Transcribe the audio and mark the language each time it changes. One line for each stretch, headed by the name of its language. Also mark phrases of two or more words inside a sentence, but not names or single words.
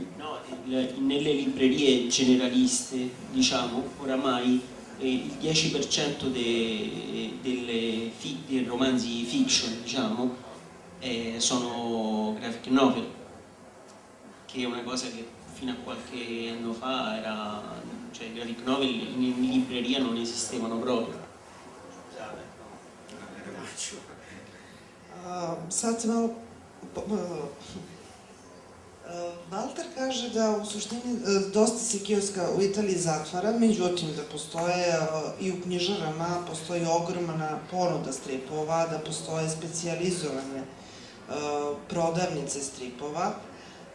Italian: No, nelle librerie generaliste, diciamo, oramai il 10% dei romanzi fiction, diciamo, sono
English: graphic novel,
Italian: che è una cosa che fino a qualche anno fa era, cioè i
English: graphic novel
Italian: in libreria non esistevano proprio.
Serbian: Sad se malo... Valter kaže da u suštini dosta se kioska u Italiji zatvara, međutim da postoje i u knjižarama, postoji ogromna ponuda stripova, da postoje specijalizovane prodavnice stripova,